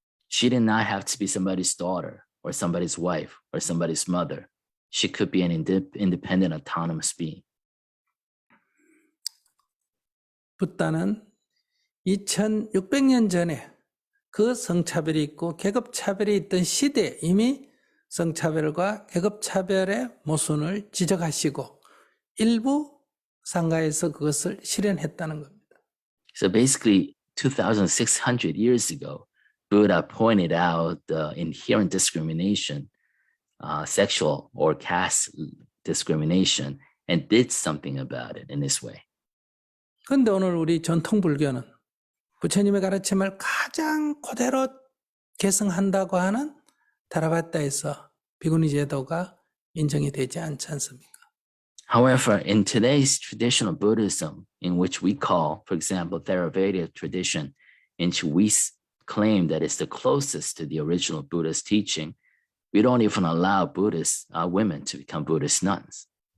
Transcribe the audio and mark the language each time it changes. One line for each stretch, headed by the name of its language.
English: She did not have to be somebody's daughter or somebody's wife or somebody's mother. She could be an independent, autonomous being.
Korean: 붓다는 2600년 전에 그 성차별이 있고 계급차별이 있던 시대에 이미 성차별과 계급차별의 모순을 지적하시고 일부 상가에서 그것을 실현했다는 겁니다.
English: So basically, 2,600 years ago, Buddha pointed out the inherent discrimination, sexual or caste discrimination, and did something about it in this way.
Korean: 그런데 오늘 우리 전통 불교는 부처님의 가르침을 가장 그대로 계승한다고 하는 타라바타에서 비구니 제도가 인정이 되지 않지 않습니까?
English: However, in today's traditional Buddhism, in which we call, for example, Theravada tradition, in which we claim that it's the closest to the original Buddha's teaching, we don't even allow Buddhist women to become Buddhist nuns.